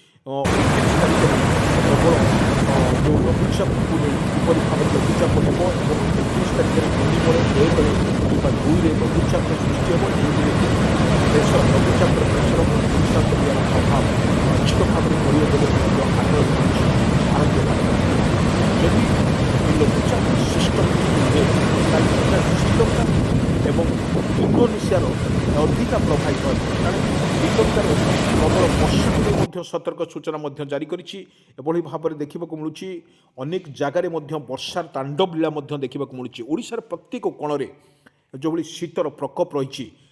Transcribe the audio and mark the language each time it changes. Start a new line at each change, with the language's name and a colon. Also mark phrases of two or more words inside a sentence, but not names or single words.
Odia: ଯେଉଁ ଲଘୁଚାପକୁ ନେଇ କିପରି ଭାବରେ ଲଘୁଚାପ ହେବ ଏବଂ 31 ତାରିଖରେ ଘୂର୍ଣ୍ଣିବଳୟ 1 କିମ୍ବା 2ରେ ଲଘୁଚାପର ସୃଷ୍ଟି ହେବ ଲଘୁଚାପର ପ୍ରେସର ଓଡ଼ିଶା ଉପରେ ଏହାର ପ୍ରଭାବ ନିଶ୍ଚିତ ଭାବରେ ପଡ଼ିବ ବୋଲି ମଧ୍ୟ ଆକଳନ କରୁଛି ଭାରତୀୟ ପାଣିପାଗ ଯଦି ଏଇ ଲଘୁଚାପ ସିଷ୍ଟମ ହୁଏ ତାହେଲେ ସେଟା ଶ୍ରୀଲଙ୍କା ଏବଂ ଇଣ୍ଡୋନେସିଆର ଅଧିକା ପ୍ରଭାବିତ ହେବ କାରଣ ଶ୍ରୀଲଙ୍କାରେ ପ୍ରବଳ ବର୍ଷାକୁ ନେଇ ମଧ୍ୟ ସତର୍କ ସୂଚନା ମଧ୍ୟ ଜାରି କରିଛି ଏଭଳି ଭାବରେ ଦେଖିବାକୁ ମିଳୁଛି ଅନେକ ଜାଗାରେ ମଧ୍ୟ ବର୍ଷାର ତାଣ୍ଡବ ଲୀଳା ମଧ୍ୟ ଦେଖିବାକୁ ମିଳୁଛି ଓଡ଼ିଶାର ପ୍ରତ୍ୟେକ କୋଣରେ ଯେଉଁଭଳି ଶୀତର ପ୍ରକୋପ ରହିଛି